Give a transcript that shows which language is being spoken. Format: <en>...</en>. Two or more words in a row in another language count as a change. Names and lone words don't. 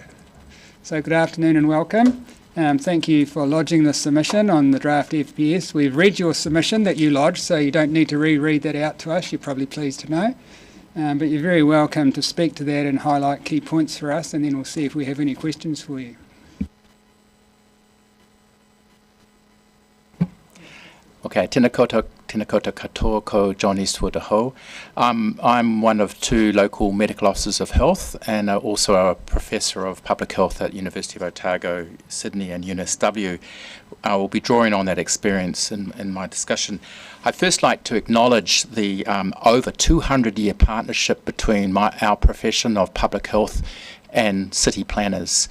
<en>So good afternoon and welcome. Thank you for lodging this submission on the draft FPS. We've read your submission that you lodged, so you don't need to reread that out to us. You're probably pleased to know. But you're very welcome to speak to that and highlight key points for us, and then we'll see if we have any questions for you.</en> <mi>Okay, tēnā koutou katoa ko John Eastwood aho.</mi> <en>I'm one of 2 local medical officers of health and also a professor of public health at University of Otago, Sydney and UNSW. I will be drawing on that experience in my discussion. I'd first like to acknowledge the over 200-year partnership between our profession of public health and city planners.</en>